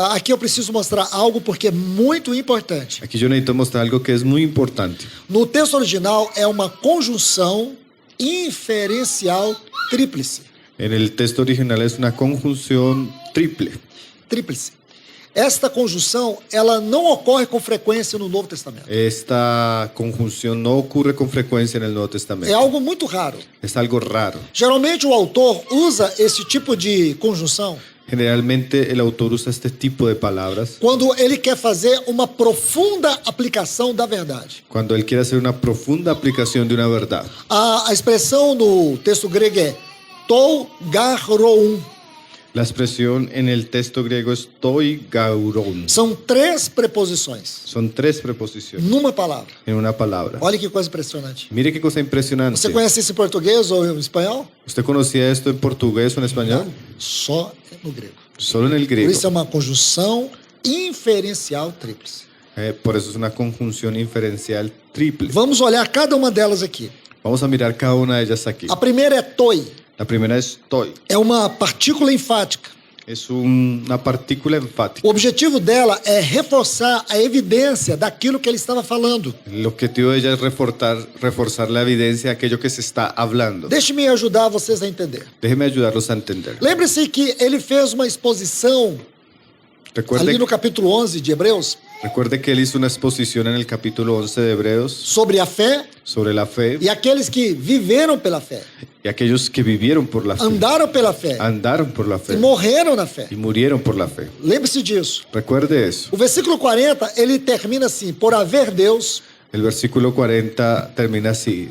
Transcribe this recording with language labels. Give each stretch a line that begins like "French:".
Portuguese: Aqui eu preciso mostrar algo porque é muito importante.
Spanish: Aquí yo necesito mostrar algo que es muy importante.
Portuguese: No texto original é uma conjunção inferencial tríplice.
Spanish: En el texto original es una conjunción triple.
Portuguese: Tríplice. Esta conjunção, ela não ocorre com frequência no Novo Testamento.
Spanish: Esta conjunción no ocurre con frecuencia en el Nuevo
Portuguese: É
Spanish: Testamento.
Portuguese: algo muito raro.
Spanish: Es algo raro.
Portuguese: Geralmente o autor usa esse tipo de conjunção
Spanish: Generalmente el autor usa este tipo de palabras
Portuguese: quando ele quer fazer uma profunda aplicação da verdade.
Spanish: cuando él quiere hacer una profunda aplicación de una verdad.
Portuguese: A expressão no texto grego é tou garroun.
Spanish: La expresión en el texto griego es toi gauron.
Portuguese: São três preposições
Spanish: Son tres preposiciones
Portuguese: numa palavra.
Spanish: en una palabra.
Portuguese: Olha que coisa impressionante.
Spanish: Mire qué cosa impresionante.
Portuguese: Você conhece isso em português ou em espanhol?
Spanish: ¿Usted conocía esto en portugués o en español?
Portuguese: Só no grego.
Spanish: Solo en el
Portuguese: Por
Spanish: griego.
Portuguese: isso é uma conjunção inferencial tríplice.
Spanish: Por eso es una conjunción inferencial triple.
Portuguese: Vamos olhar cada uma delas aqui.
Spanish: Vamos a mirar cada una de ellas aquí.
Portuguese: A primeira é toi.
Spanish: La primera es toi.
Portuguese: É uma partícula enfática.
Spanish: Es una partícula enfática.
Portuguese: O objetivo dela é reforçar a evidência daquilo que ele estava falando.
Spanish: El objetivo de ella es reforzar la evidencia de aquello que se está hablando.
Portuguese: Deixe-me ajudar vocês a entender.
Spanish: Déjeme ayudarlos a entender.
Portuguese: Lembre-se que ele fez uma exposição ali no capítulo 11 de Hebreus
Spanish: Recuerde que él hizo una exposición en el capítulo 11 de Hebreos
Portuguese: sobre a fé
Spanish: sobre la fe
Portuguese: e aqueles que viveram pela fé,
Spanish: y aquellos que vivieron por la fe,
Portuguese: andaram pela fé
Spanish: andaron por la
Portuguese: e
Spanish: fe
Portuguese: morreram na fé.
Spanish: y murieron por la fe.
Portuguese: Lembre-se disso.
Spanish: Recuerde eso.
Portuguese: O versículo 40, ele termina assim: por haver Deus
Spanish: El versículo 40 termina así.